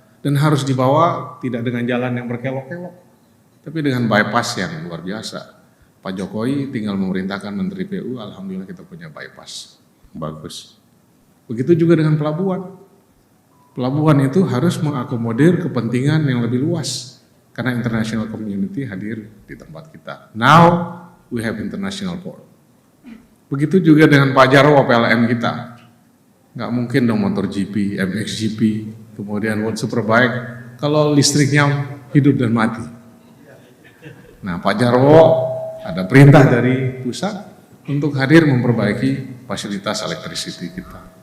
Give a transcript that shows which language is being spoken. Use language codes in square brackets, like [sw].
[id] Dan harus dibawa tidak dengan jalan yang berkelok-kelok, tapi dengan bypass yang luar biasa. Pak Jokowi tinggal memerintahkan Menteri PU, alhamdulillah kita punya bypass. Bagus. Begitu juga dengan pelabuhan. Pelabuhan itu harus mengakomodir kepentingan yang lebih luas. Karena international community hadir di tempat kita. [en] Now we have international port. [id] Begitu juga dengan Pak Jarwo PLN kita. Nggak mungkin dong MotoGP, MXGP, kemudian World Superbike kalau listriknya hidup dan mati. Nah, Pak Jarwo ada perintah dari pusat untuk hadir memperbaiki fasilitas electricity kita.